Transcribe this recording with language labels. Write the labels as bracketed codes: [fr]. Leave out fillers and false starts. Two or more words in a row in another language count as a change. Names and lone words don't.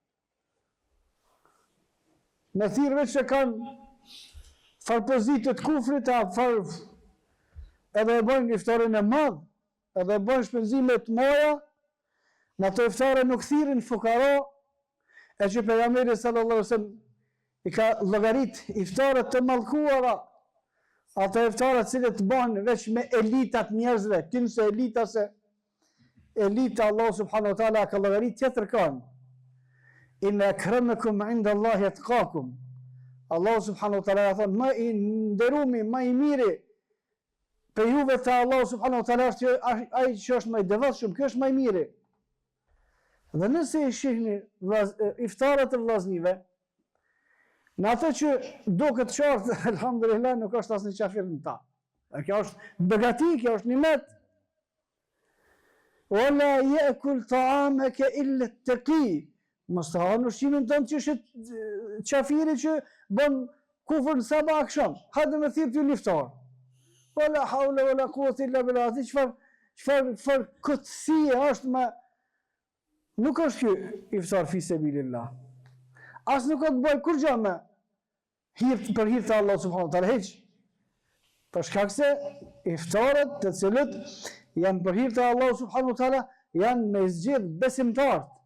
[sq] Me thirrve që kanë farpozitë të kufrit, edhe e bojnë iftarin e madh, edhe e bojnë shpenzime të moja, në ato iftare nuk thirrin fukara, e që pejgamberi [ar] صلى الله عليه وسلم [sq] i ka llogarit iftarët të mallkuara, ato iftarët cilët bojnë veç me elitat njerëzve, kinse elita se elita [ar] الله سبحانه وتعالى [sq] ka llogarit tjetër kanë. [ar] إن أكرمكم عند الله أتقاكم. الله سبحانه وتعالى [sq] thonë më i nderumi, më i miri për juve te [ar] الله سبحانه وتعالى [sq] është ai që është më i devotshëm, ky është më i miri. Dhe nëse i shihni iftarët të vllaznive, në ato që duket qartë, alhamdulillah nuk është asnjë qafir në ta. Kjo është begati, kjo është nimet. [ar] ولا يأكل طعامك إلا التقي. [sq] Mos ta hanë ushqimin tënd që është qafiri që bën kufër në sabah akşam. Hajde me thirr ty iftar. [ar] ولا حول ولا قوة إلا بالله. [sq] Çfarë kutësie është me nuk është ky iftar [ar] في سبيل الله. [sq] As nuk ka të bëj kur gjë me për hir të [ar] الله سبحانه وتعالى [sq] hiç. Për shkak se iftarët të cilët janë për hir të [ar] الله سبحانه وتعالى [sq] janë me zgjedh besimtarët.